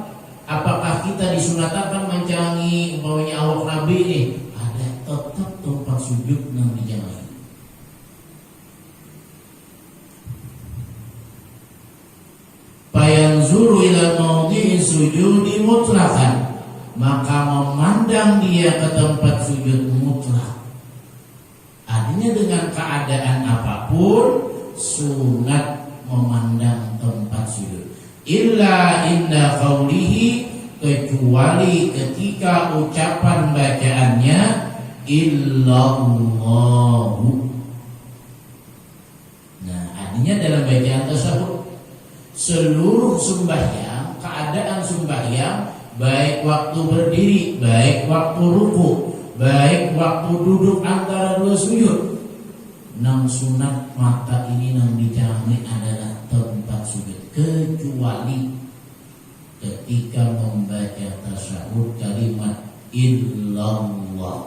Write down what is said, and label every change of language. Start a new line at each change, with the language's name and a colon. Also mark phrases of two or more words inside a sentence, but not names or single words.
Indonesian: Apakah kita disunatkan menjangi umpamanya awak Nabi ini? Ada tetap tempat sujud yang dijangi.
Arabic: فينظر إلى موضع سجود مطلقا,
Indonesian: maka memandang dia ke tempat sujud mutlak. Artinya dengan keadaan apapun sunat memandang tempat sujud.
Arabic: إلا عند قوله,
Indonesian: kecuali ketika ucapan bacaannya illallahu. Nah, artinya dalam bacaan tersebut seluruh sembahyang, keadaan sembahyang, baik waktu berdiri, baik waktu ruku, baik waktu duduk antara dua sujud, nang sunat mata ini nang dijangi adalah tempat sujud, kecuali ketika membaca tasyahud kalimat illallah.